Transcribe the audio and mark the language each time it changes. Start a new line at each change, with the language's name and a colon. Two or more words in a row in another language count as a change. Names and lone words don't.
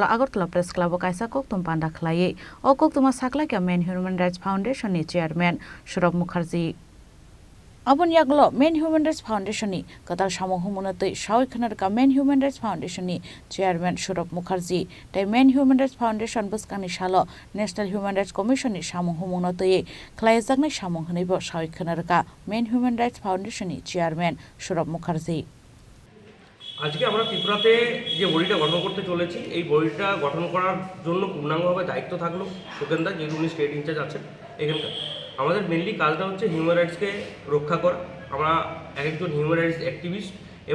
Kok Borok: Agartala Press Club kaisa koktum panda khlai o koktuma sakla kya Main Human Rights Foundation ni chairman Shurab Mukherjee Abun yaglo Main Human Rights Foundation ni Katal samohu munatoi Shawi Khanar ka Main Human Rights Foundation ni chairman Shurab Mukherjee tai Main Human Rights Foundation buskangni shalo National Human Rights Commission ni samohu munatoi khlaijaknai samong hnibo Shawi Khanar ka Main Human Rights Foundation ni chairman Shurab Mukherjee
Bangla: আজকে আমরা ত্রিপুরাতে যে বডিটা গঠন করতে চলেছি এই বডিটা গঠন করার জন্য পূর্ণাঙ্গভাবে দায়িত্ব থাকলো সুকেন্দা যেহেতু উনি
English: state in-charge
Bangla: আছেন এখানকার আমাদের মেনলি কাজটা হচ্ছে
English: human rights
Bangla: রক্ষা করা আমরা একজন
English: human rights activist
Bangla: এবং